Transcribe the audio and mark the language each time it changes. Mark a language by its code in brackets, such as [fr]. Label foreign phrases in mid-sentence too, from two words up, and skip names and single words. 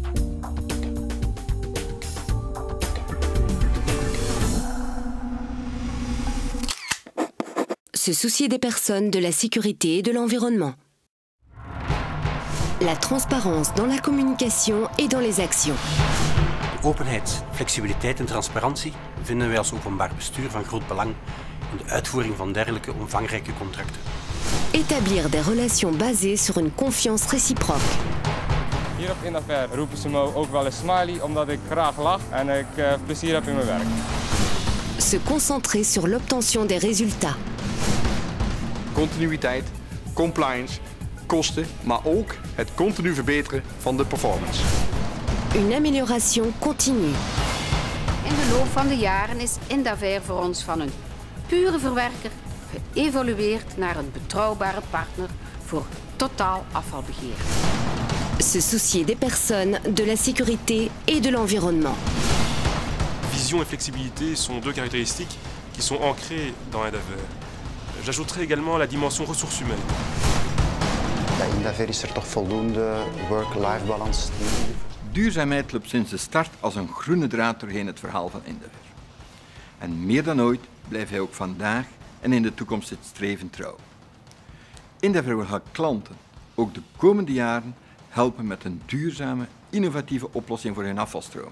[fr] Se soucier des personnes, de la sécurité et de l'environnement. La transparance dans la communication et dans les actions. [nl] Openheid, flexibiliteit en transparantie vinden wij als openbaar bestuur van groot belang in de uitvoering van dergelijke omvangrijke contracten. [fr] Établir des relations basées sur une confiance réciproque. [nl] Hier op Indaver roepen ze me ook wel eens Smiley omdat ik graag lach en ik plezier heb in mijn werk. [fr] Se concentrer sur l'obtention des résultats. [nl] Continuïteit, compliance, kosten, maar ook het continu verbeteren van de performance. [fr] Une amélioration continue. [nl] In de loop van de jaren is Indaver voor ons van een pure verwerker geëvolueerd naar een betrouwbare partner voor totaal afvalbeheer. [fr] Se soucier des personnes, de la sécurité et de l'environnement. Vision et flexibilité sont deux caractéristiques qui sont ancrées dans Indaver. J'ajouterai également la dimension ressources humaines. [nl] Bij Indaver is er toch voldoende [en] work-life balance. [nl] Duurzaamheid loopt sinds de start als een groene draad doorheen het verhaal van Indaver. En meer dan ooit blijft hij ook vandaag en in de toekomst het streven trouw. Indaver wil haar klanten ook de komende jaren helpen met een duurzame, innovatieve oplossing voor hun afvalstromen.